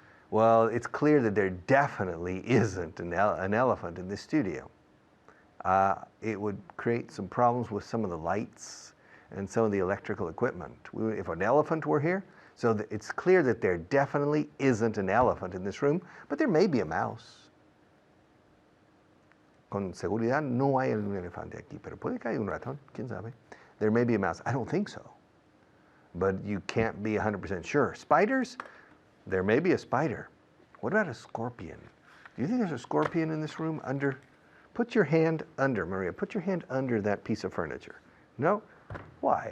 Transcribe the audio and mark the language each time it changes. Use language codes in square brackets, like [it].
[en] Well, it's clear that there definitely isn't an elephant in this studio. It would create some problems with some of the lights and some of the electrical equipment. If an elephant were here, so it's clear that there definitely isn't an elephant in this room, but there may be a mouse. [es] Con seguridad no hay algún elefante aquí, pero puede que haya un ratón, quién sabe. [en] There may be a mouse. I don't think so, but you can't be 100% sure. Spiders? There may be a spider. What about a scorpion? Do you think there's a scorpion in this room under? Put your hand under, Maria. Put your hand under that piece of furniture. No? Why?